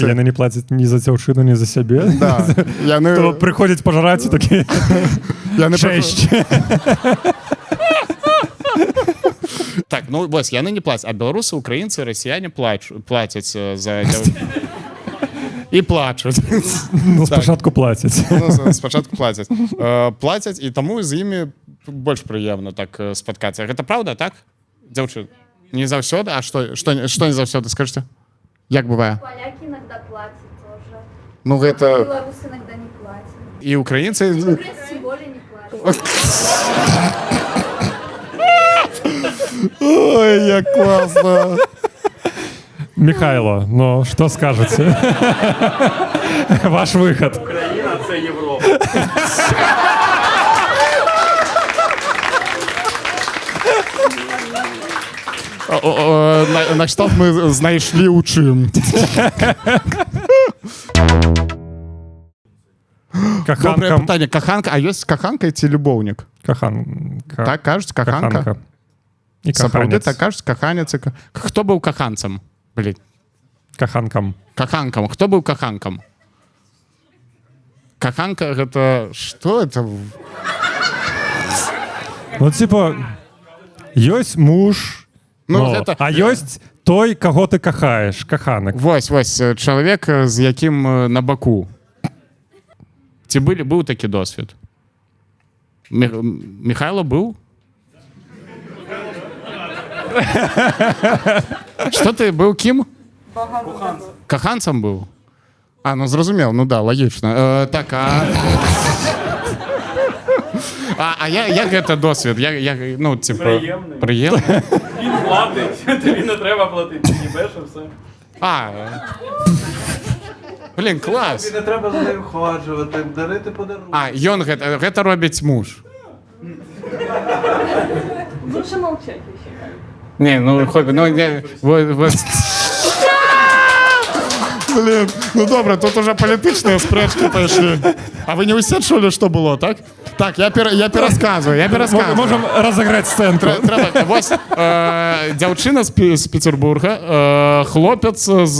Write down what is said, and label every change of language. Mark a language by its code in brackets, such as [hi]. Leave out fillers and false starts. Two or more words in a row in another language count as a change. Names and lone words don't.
[be] Яны не плацяць ні за дзяўчыну, ні за сябе. Да. То прыходзяць пажраць і такі... Чэсць. Так, ну, вось, яны не плацяць. А беларусы, украінцы, расіяне плацяць за дзяўчыну. [uk] і плачуть. Ну, спочатку платять. Ну, спочатку платять. Платять, і тому [be] з імі больш прыемна так спаткацца. Гэта праўда, так? Дзяўчын? Не заўсёды? А што не заўсёды, скажыце? Як бывае? [ru] Поляки иногда платят тоже. [be] Ну, гэта... [ru] Белорусы иногда не платят. [uk] І украінцы... [ru] Украинцы тем более не платят. [uk] Ой, як класно. Михайло, ну, [ru] что скажете? Ваш выход. [uk] Україна це Європа. На кшталт ми знайшлі у чим. Добре Каханка. питання. Каханка, а є каханка ці любовник? Каханка. Так кажуть, каханка? Каханка. І [be] Сапраўды каханець. [uk] так кажуть, каханець. Хто був каханцем? Блін. Каханкам. Каханкам. Хто був каханкам? Каханка гэта... Што это? [be] Ну, типа, ёсць муж, Ну, ну, гэта... а ёсць той, каго ты кахаеш, каханак. Вось, чалавек, з якім на баку. Ці быў такі досвід? Михайло быў? Што ты быў кім? Каханцам быў? А, ну зразумеў, ну да, лагічна. Так, а як гэта досвід? Ну, типу... Прыемны. Прыемны? [uk] Він платить, тобі не треба платити. Їбеш і все. [be] А, блін, клас. [uk] Тобі не треба за нею входжувати, дарити подарунки. [be] А, ён гэта робіць муж. [ru] Лучше молчать, я считаю. [uk] Не, ну хобі, ну не. Блін, ну добре, тут уже політичні спречки пішли. А ви не усе чули, що було, так? Так, я пересказую. [ru] Можем разыграть сценку. [uk] Треба, ось дівчина з Петербурга, хлопець з